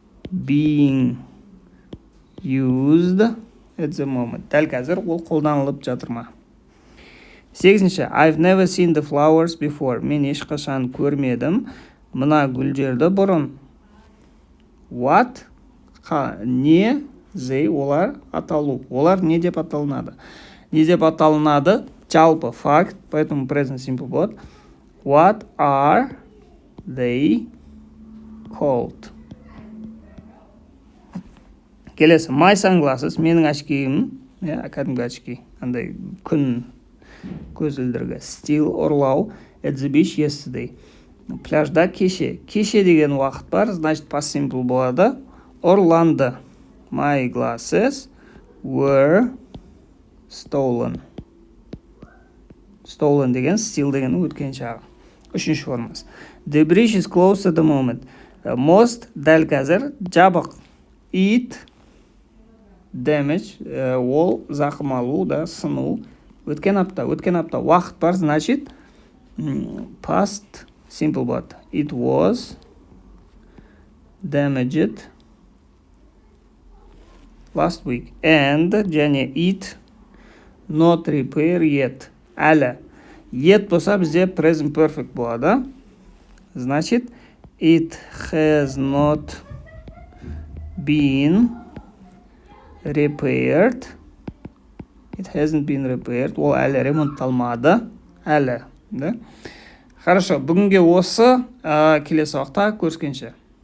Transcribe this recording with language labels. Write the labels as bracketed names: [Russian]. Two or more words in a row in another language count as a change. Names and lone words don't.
[English] being used at the moment. [Kazakh] Дәл қазір ол қолданылып жатыр ма? 8-ші, [English] I've never seen the flowers before. [Kazakh] Мен ешқашан көрмедім мына гүлдерді бұрын. [English] What? Не? [Kazakh] They, олар аталу. Олар не деп аталынады? Не деп аталынады? Жалпы факт, поэтому [English] present simple [Kazakh] болады. [English] What are they called? Келесі, my sunglasses, [Kazakh] менің очкиім, кәдімгі очки, андай күн көзілдіргі. Still ұрлау, [English] at the beach yesterday. [Kazakh] Пляжда кеше. Кеше деген уақыт бар, значит [English] past simple [Kazakh] болады. Ұрланды. [English] My glasses were stolen. [Kazakh] Stolen деген, steal деген өткен шағы. 3-ші формасы. [English] The bridge is closed at the moment. [Kazakh] Most дәл қазір жабық. [English] It damage, [Kazakh] ол зақым алу да сыну. Өткен апта уақыт бар, значит [English] past simple [Kazakh] болады. [English] It was damaged last week. And және it not repair yet. [Kazakh] Әлі. Yet болса бізде [English] present perfect [Kazakh] болады. Значит, [English] it has not been repaired. It hasn't been repaired. [Kazakh] Ол әлі ремонтталмады. Әлі. Да? Хорошо, бүгінге осы. Келесі уақытта көріскенше.